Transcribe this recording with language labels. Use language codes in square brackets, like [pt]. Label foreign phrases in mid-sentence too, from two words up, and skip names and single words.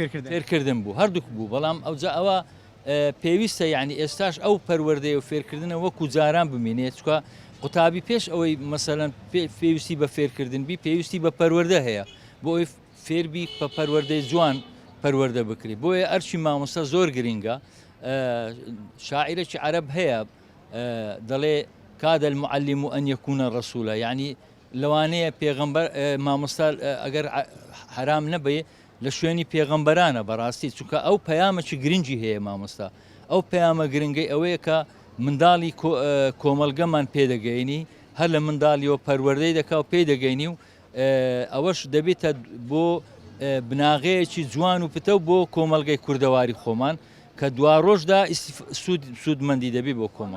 [ckb] فێرکردن بوو، هەردووک بوو. بەڵام ئەوجا ئەوە پێویستە یعنی ئێستاش ئەو پەروەردەیە و فێرکردنە وەکو جاران بمێنێت، چکە قوتابی پێش ئەوەی مەسەلەن پێویستی بە فێرکردن بی پێویستی بە پەروەردە هەیە، بۆ ئەوی فێربی بە پەروەردەی جوان پەروەردە بکری. بۆیە ئەرچی مامۆستا زۆر گرنگە. شاعیرێکی عەرەب هەیە دەڵێ [ar] کاد المعلم أن يكون رسولا، [ckb] يعني لەوانەیە پێغەمبەر مامۆستا ئەگەر حرام نەبێ لە شوێنی پێغەمبەرانە بەڕاستی، چونکە ئەو پەیامێکی گرنگی هەیە مامۆستا. ئەو پەیامە گرنگەی ئەوەیە کە منداڵی کۆمەلگەمان پێدەگەینی، هەر لە منداڵیەوە پەروەردەی دەکا و پێدەگەینی و ئەوەش دەبێتە بۆ بناغەیەکی جوان و پتە بۆ کۆمەلگەی کوردەواری خۆمان کە دوا ڕۆژدا سوودمەندی دەبێت بۆ کۆمەڵ.